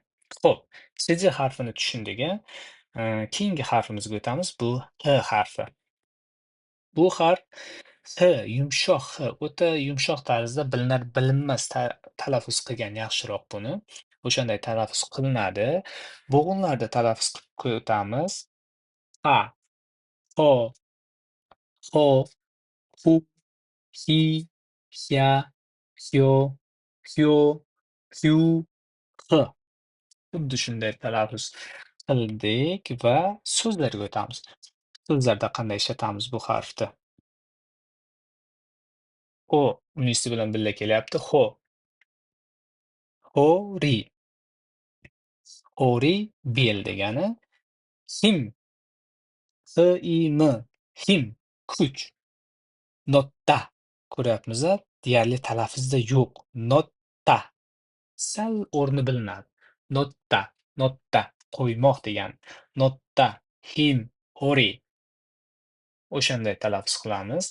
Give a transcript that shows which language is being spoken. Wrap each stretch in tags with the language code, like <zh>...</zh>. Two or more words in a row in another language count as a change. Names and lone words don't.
<uz>Xo'p, CJ harfini tushundik-a? Keyingi harfimizga o'tamiz. Bu H harfi. Bu harf H, yumshoq H, o'ta yumshoq tarzda bilinar-bilinmas talaffuz qilgan yaxshiroq buni. O'shanday talaffuz qilinadi. Bo'g'inlarda talaffuz qilib o'tamiz.</uz> <ko>A, ho, ho, hu, hi, hya, hyo, hyo, hyu, h.</ko> <uz>Xuddi shunday talaffuz qildik va so'zlarga o'tamiz. So'zlarda qanday ishlatamiz bu harfni? O unisi bilan birga kelyapti.</uz> <ko>Ho, hori, hori</ko> <uz>bel degani.</uz> <ko>Him, h-i-m, him,</ko> <uz>kuch. Notta. Ko'ryapmiz-a? Deyarli talaffuzda yo'q. Notta. Sal o'rni bilinadi. Notta, notta, qo'ymoq degani.</uz> <ko>Notta, him, hori.</ko> <uz>O'shanday talaffuz qilamiz.</uz>